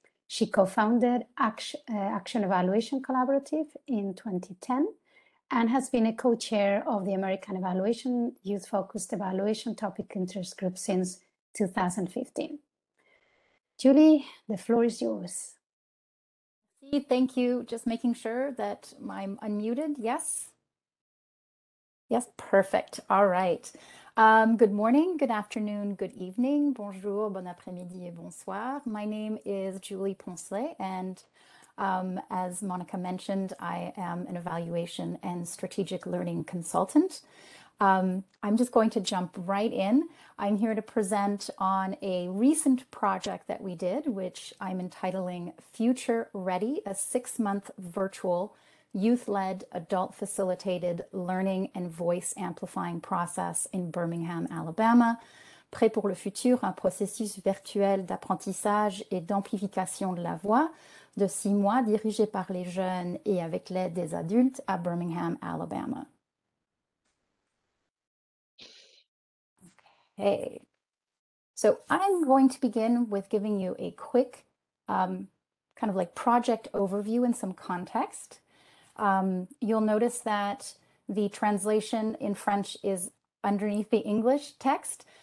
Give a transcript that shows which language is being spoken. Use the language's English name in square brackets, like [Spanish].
[English] She co-founded Action Evaluation Collaborative in 2010 and has been a co-chair of the American Evaluation Youth-Focused Evaluation Topic Interest Group since 2015. Julie, the floor is yours. Thank you. Just making sure that I'm unmuted. Yes? Yes, perfect. All right. Good morning, good afternoon, good evening. [French] Bonjour, bon après-midi et bonsoir. [English] My name is Julie Poncelet, and as Monica mentioned, I am an evaluation and strategic learning consultant. I'm just going to jump right in. I'm here to present on a recent project that we did, which I'm entitling Future Ready, a 6-month virtual youth-led, adult-facilitated learning and voice amplifying process in Birmingham, Alabama. [French] Prêt pour le futur, un processus virtuel d'apprentissage et d'amplification de la voix de 6 mois dirigé par les jeunes et avec l'aide des adultes à Birmingham, Alabama. [English] Okay, so I'm going to begin with giving you a quick kind of like project overview and some context. You'll notice that the translation in French is underneath the English text.